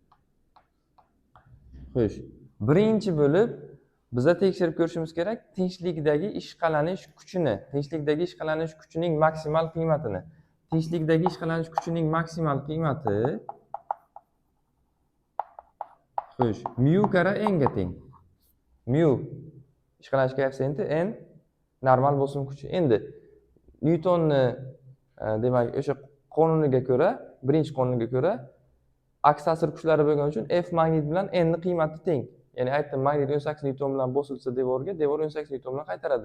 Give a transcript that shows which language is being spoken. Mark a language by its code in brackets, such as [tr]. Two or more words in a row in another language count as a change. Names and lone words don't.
[uz] Xo'sh, birinchi bo'lib biza tekshirib ko'rishimiz kerak tinchlikdagi ishqalanish kuchini, tinchlikdagi ishqalanish kuchining maksimal qiymatini. Tinchlikdagi ishqalanish kuchining maksimal qiymati xo'sh, mu kara n ga teng. Mu ishqalanish koeffitsiyenti, n normal bosim kuchi. Endi Newtonni demak o'sha qonuniga ko'ra, birinchi qonuniga ko'ra aks ta'sir kuchlari bo'lgani uchun F magnit bilan N ni qiymati teng. Ya'ni aytdim, magnit 18 newton bilan bosilsa devorga, devor 18 newton bilan qaytaradi.